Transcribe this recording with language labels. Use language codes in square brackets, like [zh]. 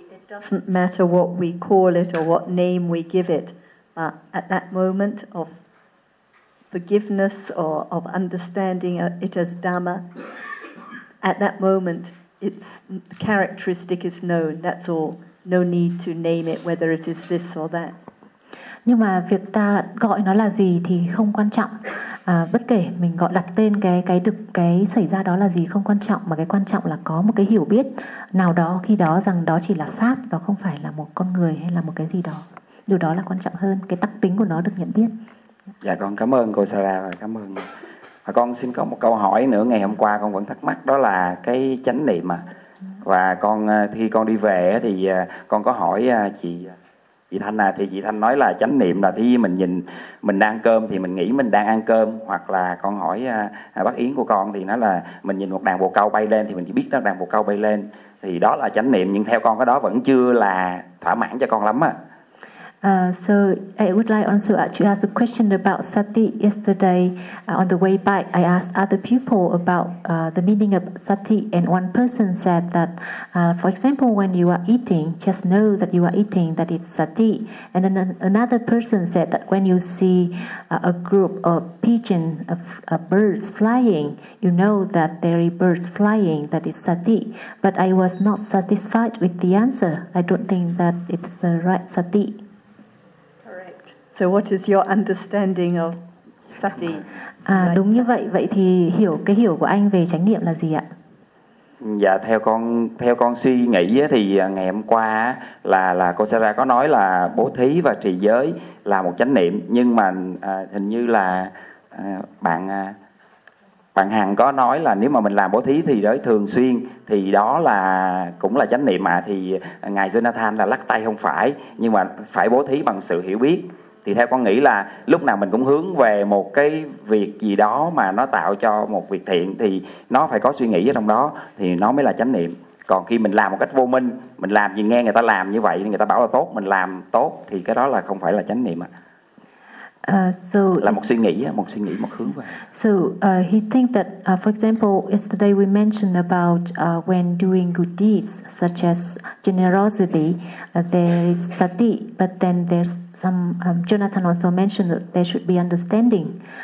[en] Doesn't matter what we call it or what name we give it, but at that moment of forgiveness or of understanding it as Dhamma, at that moment its characteristic is known. That's all. No need to name it, whether it is this or that. [vi] Nhưng mà việc ta gọi nó là gì thì không quan trọng. Bất kể mình gọi đặt tên cái được cái xảy ra đó là gì không quan trọng, mà cái quan trọng là có một cái hiểu biết nào đó khi đó rằng đó chỉ là pháp, đó không phải là một con người hay là một cái gì đó. Điều đó là quan trọng hơn, cái đặc tính của nó được nhận biết. Dạ con cảm ơn cô Sarah và cảm ơn. Và con xin có một câu hỏi nữa, ngày hôm qua con vẫn thắc mắc, đó là cái chánh niệm mà. Và con khi con đi về thì con có hỏi chị Thanh à, thì chị Thanh nói là chánh niệm là khi mình nhìn mình đang ăn cơm thì mình nghĩ mình đang ăn cơm, hoặc là con hỏi bác Yến của con thì nó là mình nhìn một đàn bồ câu bay lên thì mình chỉ biết nó đàn bồ câu bay lên, thì đó là chánh niệm, nhưng theo con cái đó vẫn chưa là thỏa mãn cho con lắm á. [en] So I would like also to ask a question about sati. Yesterday on the way back I asked other people about the meaning of sati, and one person said that for example when you are eating, just know that you are eating, that it's sati. And then another person said that when you see a group of pigeons, of birds flying, you know that there are birds flying, that is sati. But I was not satisfied with the answer. I don't think that it's the right sati. So what is your understanding of sati? [vi] Đúng như vậy. Vậy thì hiểu của anh về chánh niệm là gì ạ? Dạ theo con suy nghĩ thì ngày hôm qua là cô Sarah có nói là bố thí và trì giới là một chánh niệm, nhưng mà hình như là bạn Hằng có nói là nếu mà mình làm bố thí thì đối thường xuyên thì đó là cũng là chánh niệm ạ. Thì ngài Jonathan là lắc tay không phải, nhưng mà phải bố thí bằng sự hiểu biết. Thì theo con nghĩ là lúc nào mình cũng hướng về một cái việc gì đó mà nó tạo cho một việc thiện thì nó phải có suy nghĩ ở trong đó thì nó mới là chánh niệm. Còn khi mình làm một cách vô minh, mình làm gì nghe người ta làm như vậy, người ta bảo là tốt, mình làm tốt thì cái đó là không phải là chánh niệm ạ. Là một suy nghĩ, một hướng về. [en] So he think that for example yesterday we mentioned about when doing good deeds such as generosity, there is sati, but then there's some Jonathan also mentioned that there should be understanding.